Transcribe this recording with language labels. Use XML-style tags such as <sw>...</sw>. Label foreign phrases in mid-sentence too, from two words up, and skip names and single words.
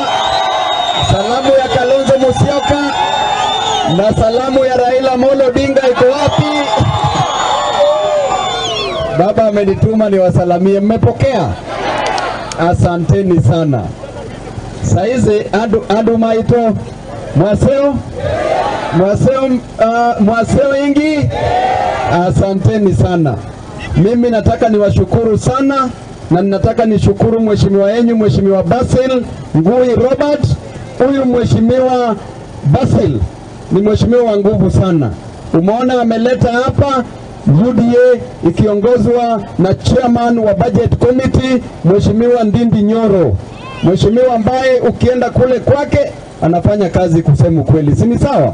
<sw>Salamu ya Kalonzo Musyoka na salamu ya Raila Amolo Odinga iko wapi? Baba amenituma niwasalamie, mmepokea? Asanteni sana. Saizi</sw> <kam>adu maito mwaseo ingi.</kam> <sw>Asanteni sana. Mimi nataka niwashukuru sana na ninataka nishukuru mheshimiwa yenyu, Mheshimiwa Basil Ngui Robert. Huyu Mheshimiwa Basil ni mheshimiwa wa nguvu sana. Umeona ameleta hapa UDA ikiongozwa na chairman wa</sw> <en>budget committee</en> <sw>Mheshimiwa Ndindi Nyoro, mheshimiwa ambaye ukienda kule kwake anafanya kazi kusema kweli, si ni sawa?</sw>